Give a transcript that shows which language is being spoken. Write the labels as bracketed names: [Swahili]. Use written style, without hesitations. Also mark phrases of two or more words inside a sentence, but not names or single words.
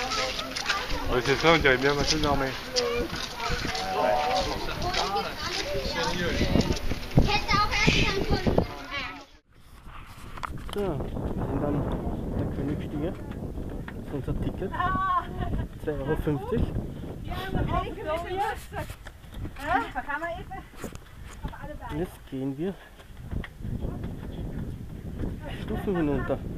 [French] C'est ça, on dirait bien ma soeur, mais... [German] So, wir sind an der Königstiege. Das ist unser Ticket. 2,50 €. Und jetzt gehen wir Stufen hinunter.